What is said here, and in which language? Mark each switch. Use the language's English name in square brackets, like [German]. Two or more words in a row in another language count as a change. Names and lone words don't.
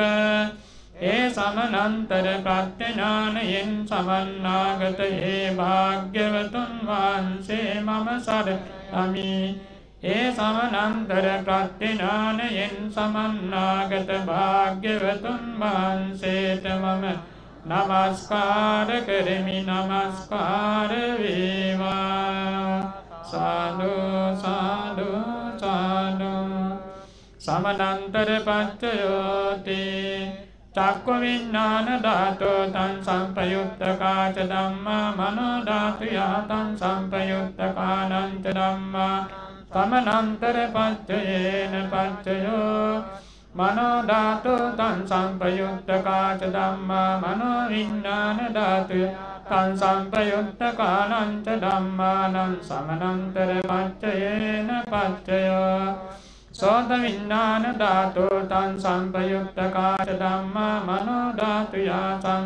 [Sinhala] ඒ සමනන්තර ප්‍රඥානයෙන් සමන්නාගත ඒ භාග්‍යවතුන් වහන්සේ මම සරණමි ඒ සමනන්තර ප්‍රඥානයෙන් සමන්නාගත භාග්‍යවතුන් වහන්සේට මම නමස්කාර කරමි නමස්කාර වේවා සාදු සාදු සාදු [Pali] සමනන්තර පච්චයෝති චක්ඛු විඥාන ධාතෝ තං සම්පයුත්තකාච ධම්මා මනෝ ධාතුයා තං සම්පයුත්තකානං ධම්මා समनंतर पच्चयेन पच्चयो मनो धातु तन् संप्रयुक्तकाच धम्मा मनो विज्ञान धातु तन् संप्रयुक्तकानञ्च धम्मानं समनंतर पच्चयेन पच्चयो सोत विज्ञान धातु तन् संप्रयुक्तकाच धम्मा मनो धातु या तन्